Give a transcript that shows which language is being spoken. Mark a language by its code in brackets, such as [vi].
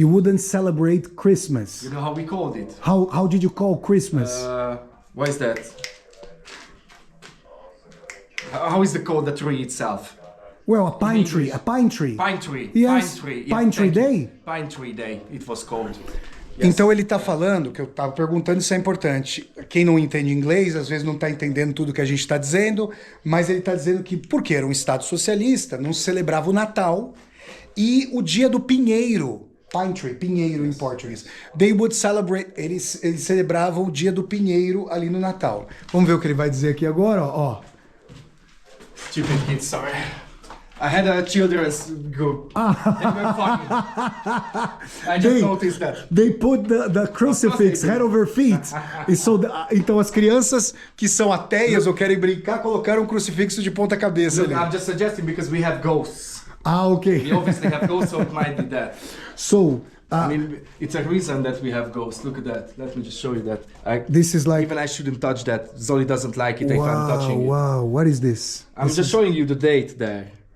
[en] you wouldn't celebrate Christmas. You know how we called it? How did you call Christmas? Why is that? How is it called, the tree itself? Well, a pine tree. Pine tree. Yes, Pine Tree Day. Pine Tree Day, it was called. Yes. [pt] Então ele está falando, que eu estava perguntando, isso é importante. Quem não entende inglês, às vezes não está entendendo tudo que a gente está dizendo, mas ele está dizendo que, porque era um Estado socialista, não se celebrava o Natal e o dia do pinheiro, pine tree, pinheiro em português. [en] They would celebrate, [pt] eles celebravam o dia do pinheiro ali no Natal. Vamos ver o que ele vai dizer aqui agora, ó. [en] Stupid kids, sorry. I had a children's group. They were funny. I just noticed that. They put the crucifix head over feet. [pt] Então as crianças que são ateias ou querem brincar colocaram um crucifixo de ponta cabeça ali. [en] I'm just suggesting because we have ghosts. Okay. We obviously have ghosts, so it might be that. So, I mean, it's a reason that we have ghosts. Look at that. Let me just show you that. This is like... Even I shouldn't touch that. Zoli doesn't like it if I'm touching it. Wow, what is this? I'm just showing you the date there.